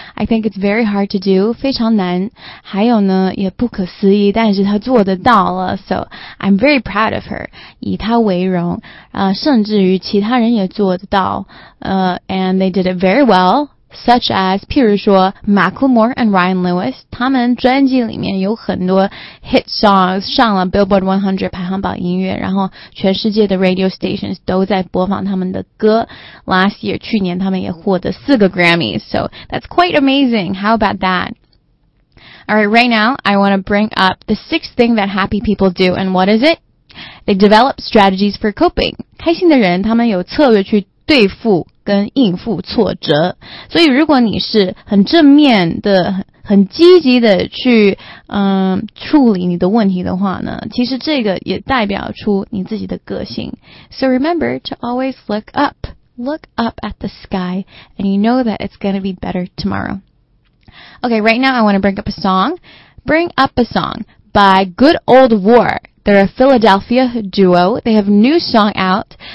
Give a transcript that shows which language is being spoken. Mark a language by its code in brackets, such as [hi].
[en] I think it's very hard to do， [zh] 非常难。还有呢，也不可思议，但是他做得到了。 [en] So I'm very proud of her， [zh] 以他为荣。甚至于其他人也做得到。 [en] And they did it very well。 Such as, [zh] 譬如说 Macklemore and Ryan Lewis, 他们专辑里面有很多 hit songs 上了 Billboard 100排行榜音乐，然后全世界的 radio stations 都在播放他们的歌。 [en] Last year, [zh] 去年他们也获得四个 [en] Grammys, so that's quite amazing. How about that? Alright, right now, I want to bring up the sixth thing that happy people do, and what is it? They develop strategies for coping. [zh] 开心的人他们有策略去对付跟应付挫折，所以如果你是很正面的、很积极的去处理你的问题的话呢，其实这个也代表出你自己的个性。 [en] So remember to always look up at the sky, and you know that it's going to be better tomorrow. Okay, right now I want to bring up a song by Good Old War. They're a Philadelphia duo. They have new song out.